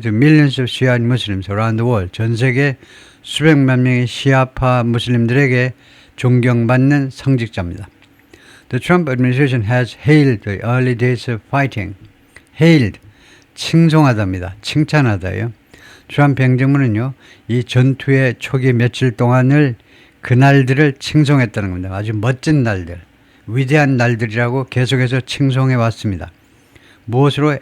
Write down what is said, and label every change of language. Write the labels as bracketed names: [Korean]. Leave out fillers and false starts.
[English] The millions of Shiite Muslims around the world, [Korean] 전 세계 수백만 명의 시아파 무슬림들에게 존경받는 성직자입니다. [English] The Trump administration has hailed the early days of fighting. [Korean] hailed, 칭송하답니다. 칭찬하다요. 트럼프 행정부는요, 이 전투의 초기 며칠 동안을 그날들을 칭송했다는 겁니다. 아주 멋진 날들, 위대한 날들이라고 계속해서 칭송해 왔습니다. 무엇으로?